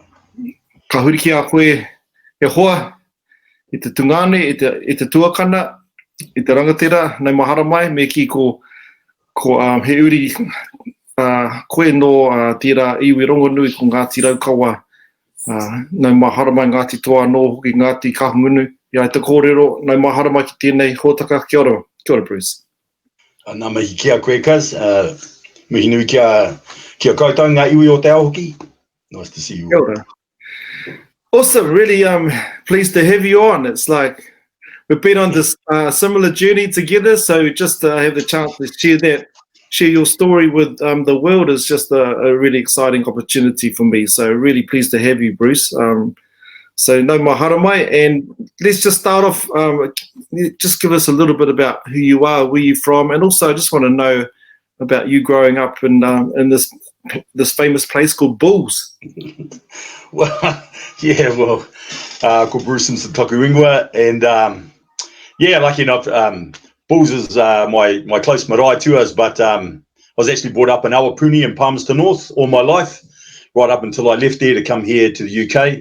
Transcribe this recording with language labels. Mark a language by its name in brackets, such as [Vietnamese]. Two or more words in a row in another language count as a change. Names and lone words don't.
[Māori] Ka huri ki a koe e hoa, i te tungane, i te tuakana, i te rangatira, nei mahara mai, me ki ko he uri koe no tira iwi rongonui ko Ngati Raukawa, nei mahara mai Ngati Toa no hoki Ngati Kahungunu, ia te kōrero, nei mahara mai ki tēnei hōtaka, kia ora Bruce. Nā mihi kia koe kas, mihi nui kia koutou ngā iwi o te ao hoki. [English] Nice to see you. [Māori] Kia ora. [English] Also, really pleased to have you on. It's like we've been on this similar journey together, so just to have the chance to share your story with the world is just a really exciting opportunity for me. So really pleased to have you, Bruce. [Māori] So no mahara mai, [English] and let's just start off. Just give us a little bit about who you are, where you're from, and also I just want to know about you growing up in this famous place called Bulls. Well, called Bruce Simpson [Māori] Toku Ingoa, [English] and lucky enough, Bulls is my close marae to us, but I was actually brought up in Awapuni in Palmerston North all my life, right up until I left there to come here to the UK.